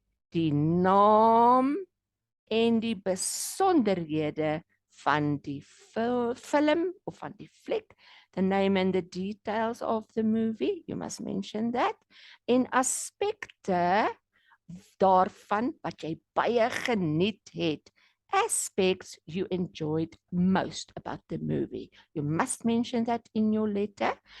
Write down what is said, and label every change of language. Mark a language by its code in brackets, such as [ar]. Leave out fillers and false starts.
[af] Die naam en die besonderhede van die film of van die fliek. [en] The name and the details of the movie. You must mention that. [af] En aspekte daarvan wat jy baie geniet het. [en] Aspects you enjoyed most about the movie. You must mention that in your letter.